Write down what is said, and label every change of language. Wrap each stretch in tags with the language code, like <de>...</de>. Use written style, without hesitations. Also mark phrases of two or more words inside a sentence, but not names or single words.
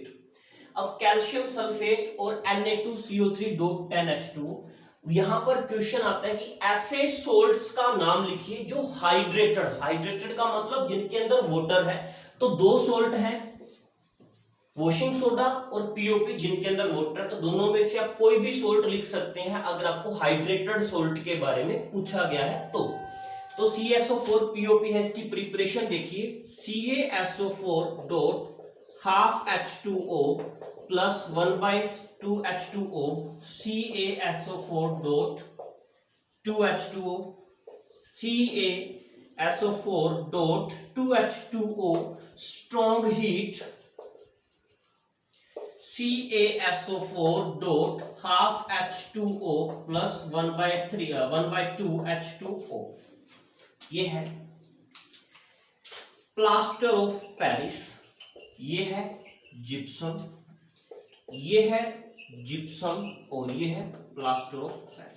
<hi>अब</hi> <en>calcium sulphate</en> <hi>और Na2CO3.10H2O, यहां पर क्वेश्चन आता है कि ऐसे सोल्ट्स का नाम लिखिए जो हाइड्रेटेड का मतलब जिनके अंदर वाटर है। तो दो सोल्ट हैं,</hi> <en>washing soda</en> <hi>और पीओपी, जिनके अंदर वाटर है। तो दोनों में से आप कोई भी सोल्ट लिख सकते हैं अगर आपको</hi> <en>hydrated salt</en> <hi>के बारे में पूछा गया है तो CaSO4 POP है। इसकी प्रिपरेशन देखिए,</hi> <en>CaSO4.12H2O plus 1/2H2O, CaSO4.2H2O, CaSO4.2H2O, strong heat, CaSO4.12H2O plus 1/2H2O।</en> <hi>ये है</hi> <en>plaster of Paris,</en> <hi>ये है जिप्सम, ये है जिप्सम और ये है</hi> <en>plaster of Paris.</en>